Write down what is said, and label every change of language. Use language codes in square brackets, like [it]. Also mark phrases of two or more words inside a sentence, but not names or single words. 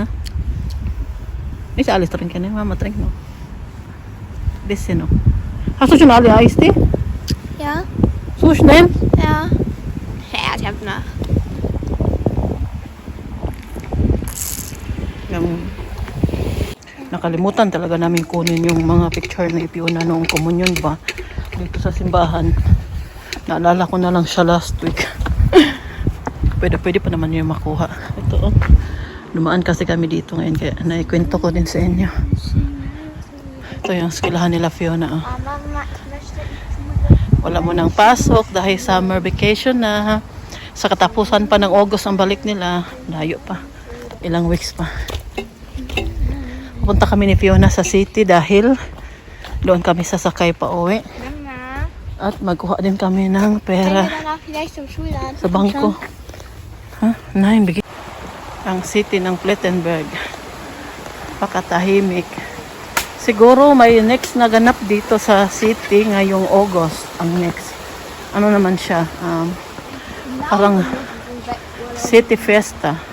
[tl] Isa alis rin ka na, mama drink no. [en] This no. [de] Hast du schon alle Eistee? Ja? So schnell? Ja. Ja, ich hab noch. [tl] Nakalimutan talaga namin kunin yung mga picture ni Fiona noong komunyon ba dito sa simbahan. Naalala ko na lang siya [en] last week. [tl] Pwede pa naman yung makuha. Ito oh. Dumaan kasi kami dito ngayon kaya naikwento ko din sa inyo. Ito yung eskwelahan nila Fiona oh. Mama, [de] ich möchte [tl] Wala mo nang pasok dahil [en] summer vacation [tl] na. Sa katapusan pa ng August ang balik nila. Layo pa. Ilang weeks pa. Punta kami ni Fiona sa city dahil doon kami sasakay pa uwi. Mama. At magkuha din kami ng [de] Können [tl] pera [de] wir danach vielleicht zum Schulladen? [tl] sa bangko. Ha? Nein, bigay. Ang city ng Plettenberg. Pakatahimik. Siguro may next na ganap dito sa city ngayong August. Ang next. Ano naman siya? Parang City Fiesta.